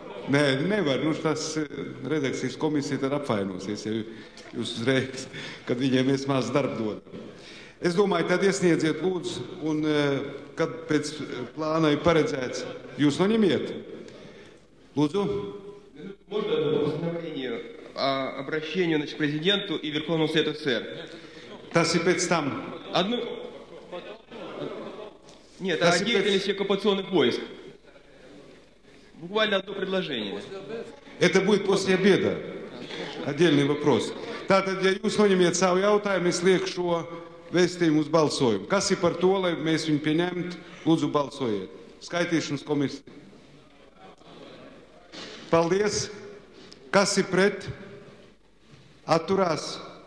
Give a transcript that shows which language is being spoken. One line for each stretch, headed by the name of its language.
Latvian: Nē, nevar, tas redakcijas komisija tad apvainosies, ja jūs uzreiz, kad viņiem mēs maz darbu dodam. Es domāju, tad iesniedziet lūdzu, un kad pēc plāna ir paredzēts, jūs noņemiet. Lūdzu.
Russian: Можно постановление о обращению к президенту и Верховному Совету СССР?
Latvian: Tas ir pēc tam.
Russian: Нет, о деятельности оккупационных войск. Буквально одно предложение. Это будет после обеда. Отдельный вопрос.
Latvian: Tātad, ja jūs noņemiet savu jautājumu, es lieku šo vēstījumu uz balsojumu. Kas ir par to, lai mēs viņu pieņemtu? Lūdzu, balsojiet. Skaitīšanas komisija. Paldies. Kas ir pret? Atturās?